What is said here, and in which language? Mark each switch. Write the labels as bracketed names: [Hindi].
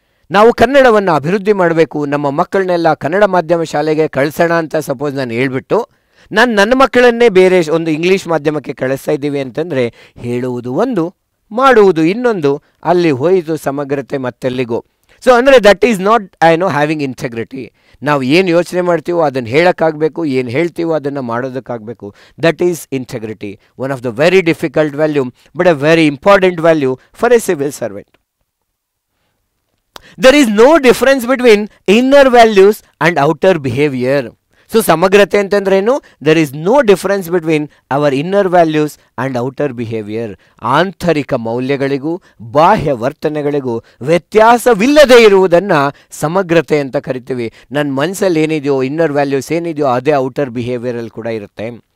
[Kannada] ನಾವು ಕನ್ನಡವನ್ನು ಅಭಿವೃದ್ಧಿ ಮಾಡಬೇಕು, ನಮ್ಮ ಮಕ್ಕಳನ್ನೆಲ್ಲ ಕನ್ನಡ ಮಾಧ್ಯಮ ಶಾಲೆಗೆ ಕಳಿಸೋಣ ಅಂತ ಸಪೋಸ್ ನಾನು ಹೇಳ್ಬಿಟ್ಟು, ನನ್ನ ಮಕ್ಕಳನ್ನೇ ಬೇರೆ ಒಂದು ಇಂಗ್ಲೀಷ್ ಮಾಧ್ಯಮಕ್ಕೆ ಕಳಿಸ್ತಾ ಇದ್ದೀವಿ ಅಂತಂದರೆ, ಹೇಳುವುದು ಒಂದು, ಮಾಡುವುದು ಇನ್ನೊಂದು, ಅಲ್ಲಿ ಹೋಯಿತು ಸಮಗ್ರತೆ ಮತ್ತೆಲ್ಲಿಗೋ. ಸೊ ಅಂದರೆ [English] That is not having integrity. [Kannada] ನಾವು ಏನು ಯೋಚನೆ ಮಾಡ್ತೀವೋ ಅದನ್ನು ಹೇಳೋಕ್ಕಾಗಬೇಕು, ಏನು ಹೇಳ್ತೀವೋ ಅದನ್ನು ಮಾಡೋದಕ್ಕಾಗಬೇಕು. [English] That is integrity, one of the very difficult value but a very important value for a civil servant. There is no difference between inner values and outer behavior. So [Kannada] ಸಮಗ್ರತೆ ಅಂತಂದ್ರೇನು, [English] There is no difference between our inner values and outer behavior. [Kannada] ಆಂತರಿಕ ಮೌಲ್ಯಗಳಿಗೂ ಬಾಹ್ಯ ವರ್ತನೆಗಳಿಗೂ ವ್ಯತ್ಯಾಸವಿಲ್ಲದೆ ಇರುವುದನ್ನು ಸಮಗ್ರತೆ ಅಂತ ಕರಿತೀವಿ. ನನ್ನ ಮನಸ್ಸಲ್ಲಿ ಏನಿದೆಯೋ, ಇನ್ನರ್ ವ್ಯಾಲ್ಯೂಸ್ ಏನಿದೆಯೋ ಅದೇ ಔಟರ್ ಬಿಹೇವಿಯರಲ್ಲಿ ಕೂಡ ಇರುತ್ತೆ.